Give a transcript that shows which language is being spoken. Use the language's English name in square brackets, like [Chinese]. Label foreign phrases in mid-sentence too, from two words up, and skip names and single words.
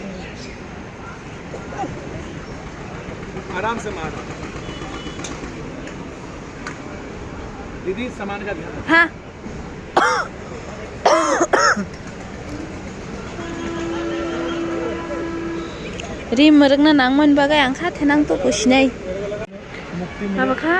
[Hindi] आराम से मार दीदी, सामान का ध्यान। [Bodo] हाँ रिम मरगना नांगमन बागै आं खाथे नां तो कुसिनै अब खा